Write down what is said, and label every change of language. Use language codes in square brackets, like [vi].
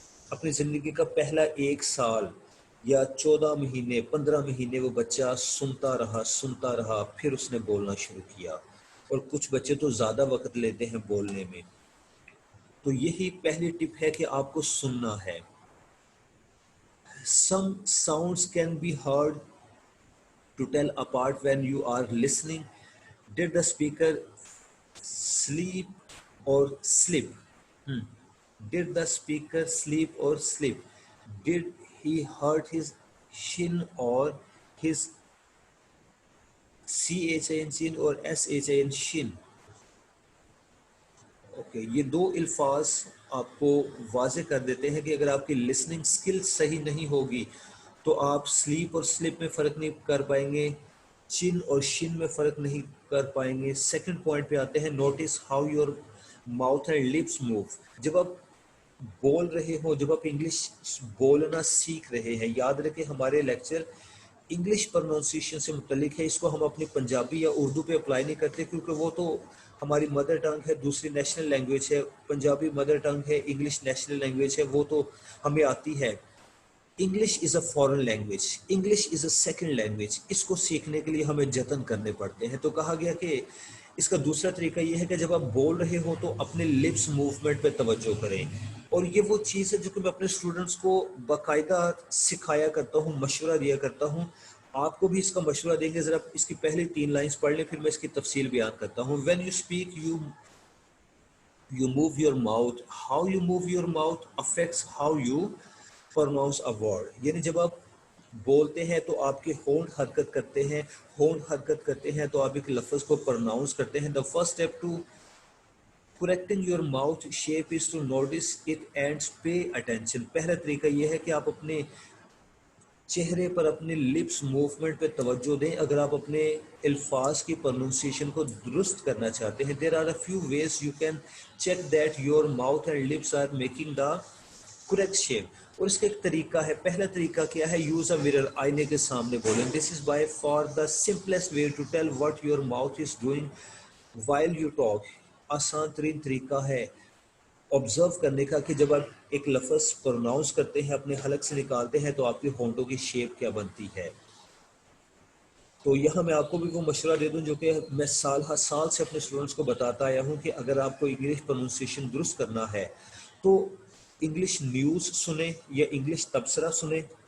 [ur] اپنی زندگی کا پہلا 1 سال یا 14 مہینے 15 مہینے وہ بچہ سنتا رہا، پھر اس نے بولنا شروع کیا. اور کچھ بچے تو زیادہ وقت لیتے ہیں بولنے میں. تو یہی پہلی ٹپ ہے کہ آپ کو سننا ہے. [en] Some sounds can be heard to tell apart when you are listening. Did the speaker sleep or slip? Did the speaker sleep or slip? Did he hurt his shin or his chin or shin shin? [ur] Okay, یہ 2 الفاظ آپ کو واضح کر دیتے ہیں کہ اگر آپ کی لسننگ سکل صحیح نہیں ہوگی تو آپ سلیپ اور سلپ میں فرق نہیں کر پائیں گے، چن اور شن میں فرق نہیں کر پائیں گے. سیکنڈ پوائنٹ پہ آتے ہیں، [en] Notice how your mouth and lips move. [ur] جب آپ بول رہے ہو، جب آپ انگلش بولنا سیکھ رہے ہیں، یاد رکھیں ہمارے لیکچر انگلش پروننسیشن سے متعلق ہے. اس کو ہم اپنی پنجابی یا اردو پہ اپلائی نہیں کرتے کیونکہ وہ تو ہماری مدر ٹنگ ہے، دوسری نیشنل لینگویج ہے. پنجابی مدر ٹنگ ہے، انگلش نیشنل لینگویج ہے، وہ تو ہمیں آتی ہے. [en] English is a foreign language, English is a second language. [ur] اس کو سیکھنے کے لیے ہمیں جتن کرنے پڑتے ہیں. تو کہا گیا کہ اس کا دوسرا طریقہ یہ ہے کہ جب آپ بول رہے ہو تو اپنے لپس موومنٹ پہ توجہ کریں. اور یہ وہ چیز ہے جو کہ میں اپنے اسٹوڈنٹس کو باقاعدہ سکھایا کرتا ہوں، مشورہ دیا کرتا ہوں. آپ کو بھی اس کا مشورہ دیں گے. ذرا اس کی پہلی 3 لائنز پڑھ لیں، پھر میں اس کی تفصیل بیان کرتا ہوں. [en] When you speak you move your mouth. How you move your mouth affects how you pronounce a word. [ur] یعنی جب آپ بولتے ہیں تو آپ کے ہونٹ حرکت کرتے ہیں، ہونٹ حرکت کرتے ہیں تو آپ ایک لفظ کو پروناؤنس کرتے ہیں. [en] The first step to correcting your mouth shape is to notice it and pay attention. [ur] پہلا طریقہ یہ ہے کہ آپ اپنے چہرے پر اپنے لپس موومنٹ پہ توجہ دیں اگر آپ اپنے الفاظ کی پروننسیشن کو درست کرنا چاہتے ہیں. [en] There are a few ways you can check that your mouth and lips are making the correct shape. [ur] اور اس کا ایک طریقہ ہے. پہلا طریقہ کیا ہے؟ [en] use a mirror, [ur] آئینے کے سامنے بولیں. [en] This is by far the simplest way to tell what your mouth is doing while you talk. [ur] آسان ترین طریقہ ہے آبزرو کرنے کا کہ جب آپ ایک لفظ پروناؤنس کرتے ہیں، اپنے حلق سے نکالتے ہیں تو آپ کے ہونٹوں کی شیپ کیا بنتی ہے. تو یہاں میں آپ کو بھی وہ مشورہ دے دوں جو کہ میں سال ہر سال سے اپنے اسٹوڈنٹس کو بتاتا آیا ہوں کہ اگر آپ کو انگلش پروننسیشن درست کرنا ہے تو انگلش نیوز سنیں یا انگلش تبصرہ سنیں.